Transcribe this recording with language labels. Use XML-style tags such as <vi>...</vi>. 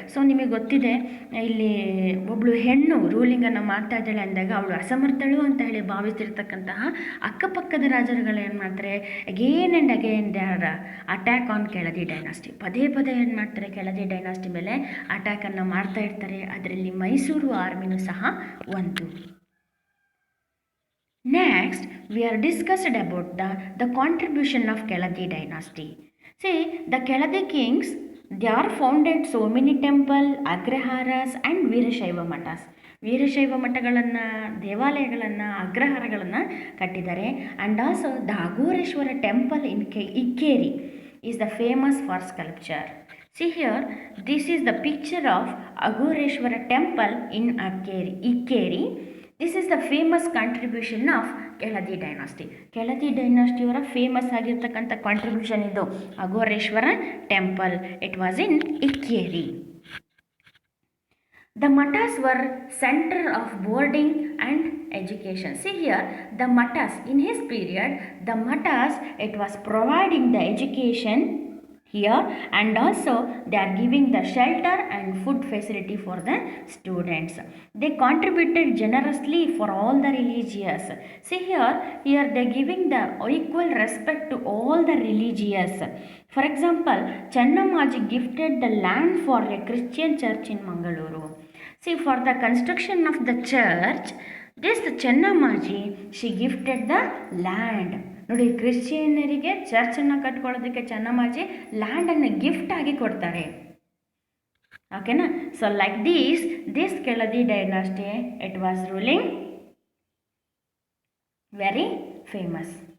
<kn>So ನಿಮಗೆ ಗೊತ್ತಿದೆ, ಇಲ್ಲಿ ಒಬ್ಬಳು ಹೆಣ್ಣು ರೂಲಿಂಗನ್ನು ಮಾಡ್ತಾ ಇದ್ದಾಳೆ ಅಂದಾಗ ಅವಳು ಅಸಮರ್ಥಳು ಅಂತ ಹೇಳಿ ಭಾವಿಸಿರ್ತಕ್ಕಂತಹ ಅಕ್ಕಪಕ್ಕದ ರಾಜರುಗಳು ಏನು ಮಾಡ್ತಾರೆ,</kn> <en>Again and again they are attack on Keladi dynasty.</en> <kn>ಪದೇ ಪದೇ ಏನು ಮಾಡ್ತಾರೆ, ಕೆಳದಿ ಡೈನಾಸ್ಟಿ ಮೇಲೆ ಅಟ್ಯಾಕನ್ನು ಮಾಡ್ತಾ ಇರ್ತಾರೆ. ಅದರಲ್ಲಿ ಮೈಸೂರು ಆರ್ಮಿನೂ ಸಹ ಒಂದು.</kn> <en>Next, we are discussed about the contribution of Keladi dynasty. See, the Keladi kings, they are founded so many temple, agraharas and Veerashaiva mathas.</en> <kn>Veerashaiva ಮಠಗಳನ್ನು, ದೇವಾಲಯಗಳನ್ನು, ಅಗ್ರಹಾರಗಳನ್ನು ಕಟ್ಟಿದ್ದಾರೆ.</kn> <en>And also the Aghoreshwara temple in Ikkeri is the famous for sculpture. See here, this is the picture of Aghoreshwara temple in Ikkeri. This is the famous contribution of Keladi dynasty.</en> <kn>Keladi dynasty ಅವರ famous ಆಗಿರ್ತಕ್ಕಂಥ contribution ಇದು Aghoreshwara temple.</kn> <en>It was in Ikkeri. The matas were center of boarding and education. See here, the matas in his period, the matas, it was providing the education here, and also they are giving the shelter and food facility for the students. They contributed generously for all the religious. See here they giving the equal respect to all the religious. For example, Channammaji gifted the land for a Christian church in Mangaluru. See, for the construction of the church, this Channammaji, she gifted the land.</en> <kn>ನೋಡಿ, ಕ್ರಿಶ್ಚಿಯನ್ನರಿಗೆ ಚರ್ಚನ್ನು ಕಟ್ಕೊಳ್ಳೋದಕ್ಕೆ Chennammaji ಲ್ಯಾಂಡನ್ನು gift ಆಗಿ ಕೊಡ್ತಾರೆ. ಓಕೆನಾ.</kn> <en>So like this Keladi dynasty, it was ruling very famous.</en>